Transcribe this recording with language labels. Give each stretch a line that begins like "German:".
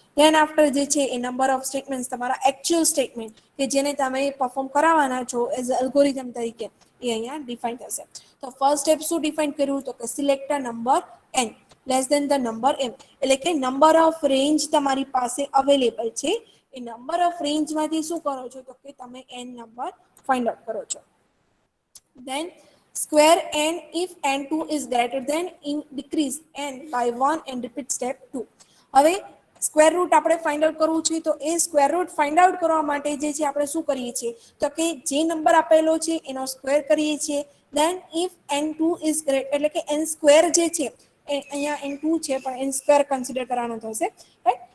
Gujarati: Than after જે છે એ number of statement તમારા એકચુઅલ સ્ટેટમેન્ટ કે જેને તમે પરફોર્મ કરાવવાના છો એઝ અલ્ગોરિધમ તરીકે એ અહીંયા ડિફાઈન થશે.
English: તો first step
Gujarati: શું ડિફાઈન કર્યું તો કે
English: Select a number n less than the number m.
Gujarati: એટલે કે નંબર ઓફ રેન્જ તમારી પાસે અવેલેબલ છે. એ નંબર ઓફ રેન્જમાંથી શું કરો છો તો કે તમે એન નંબર ફાઇન્ડ આઉટ કરો છો.
English: Then square n if n2 is greater than in decrease n by 1 and repeat step 2.
Gujarati: હવે સ્ક્વેર રૂટ આપણે ફાઇન્ડ આઉટ કરવું છે તો એ સ્ક્વેર રૂટ ફાઇન્ડ આઉટ કરવા માટે જે છે આપણે શું કરીએ છીએ તો કે જે નંબર આપેલો છે એનો સ્ક્વેર કરીએ છીએ.
English: then if n2 is great
Gujarati: એટલે કે n સ્ક્વેર જે છે અહીંયા n2 છે પણ n સ્ક્વેર કન્સિડર કરવાનો થશે રાઈટ.